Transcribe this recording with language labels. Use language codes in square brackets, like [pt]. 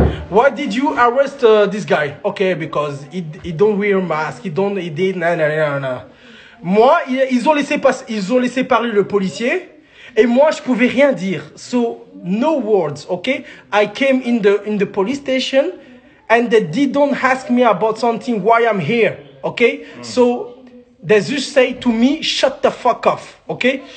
[en] Why did you arrest this guy? Okay, because he don't wear a mask, he did, na. [fr] Moi, ils ont laissé parler le policier et moi, je pouvais rien dire. [en] So, no words, okay? I came in the police station and they didn't ask me about something, why I'm here, okay? So, they just say to me, shut the fuck off, okay?